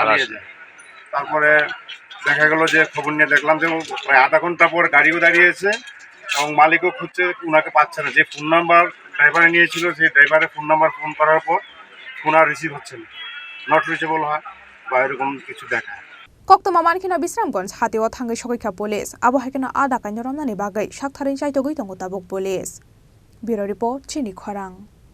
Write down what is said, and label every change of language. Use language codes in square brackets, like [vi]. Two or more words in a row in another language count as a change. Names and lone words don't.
[bn] তারপরে দেখা গেল যে খবর নিয়ে দেখলাম যে প্রায় আধা ঘন্টা পর গাড়িও দাঁড়িয়েছে এবং মালিকও খুঁজছে, ওনাকে পাচ্ছে না। যে ফোন নাম্বার ড্রাইভারে নিয়েছিল সেই ড্রাইভারের ফোন নাম্বার ফোন করার পর ফোন আর রিসিভ হচ্ছে না, নট রিচেবল হয় বা এরকম কিছু দেখায়। [trp] koktoma mankeno bisramgons hatiwa thangai sogoi kha police abo haikeno a dakai noromnani bagai saktharin chaitogoi tongo tabuk police bureau report chini khorang।